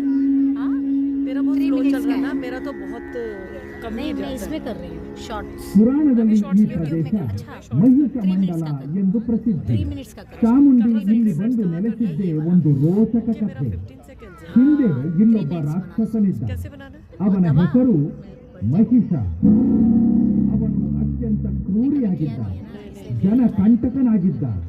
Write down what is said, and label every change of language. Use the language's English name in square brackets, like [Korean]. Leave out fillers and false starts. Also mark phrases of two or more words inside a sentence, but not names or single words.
[Hindi] हाँ मेरा बहुत स्लो चल रहा है ना, मेरा तो बहुत कम ही मैं इसमें कर रही हूँ शॉर्ट्स। [Kannada] ಪುರಾಣದಲ್ಲಿ ಈ ಪ್ರದೇಶ ಮಹಿಷ ಮಂಡಲ ಎಂದು ಪ್ರಸಿದ್ಧಿ. ಚಾಮುಂಡಿ ಇಲ್ಲಿ ಬಂದು ನೆಲೆಸಿದ್ದೇ ಒಂದು ರೋಚಕ ಕಥೆ. ಹಿಂದೆ ಇಲ್ಲೊಬ್ಬ ರಾಕ್ಷಸನಿದ್ದ. ಅವನ ಹೆಸರು ಮಹಿಷ. ಅವನು ಅತ್ಯಂತ ಕ್ರೂರಿಯಾಗಿದ್ದ, ಜನ ಕಂಟಕನಾಗಿದ್ದ.